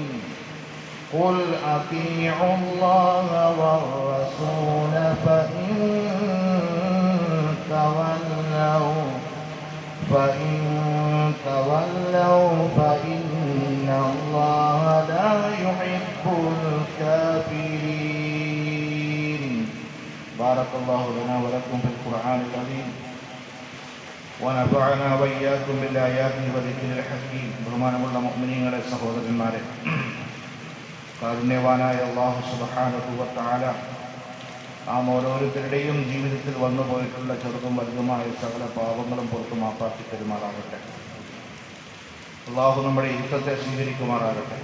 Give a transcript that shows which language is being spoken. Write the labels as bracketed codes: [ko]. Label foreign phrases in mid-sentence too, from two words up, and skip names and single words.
[ar] قل أطيعوا الله والرسول فإن تولوا فإن الله لا يحب الكافرين. بارك الله لنا ولكم في القرآن العظيم ونفعنا وإياكم بالآيات والذكر الحكيم. [ml] ബഹുമാനമുള്ള മുഅ്മിനീങ്ങളെ, സഹോദരന്മാരെ, കാരുണ്യവാനായ അല്ലാഹു [ar] سبحانه وتعالى [ml] നാം ഓരോരുത്തരുടെയും ജീവിതത്തിൽ വന്നു പോയിട്ടുള്ള ചെറുതും വലുതുമായ സകല പാപങ്ങളും പുറത്തു മാപ്പാക്കി തരുമാറാകട്ടെ. അല്ലാഹു നമ്മുടെ യുദ്ധത്തെ സ്വീകരിക്കുമാറാകട്ടെ.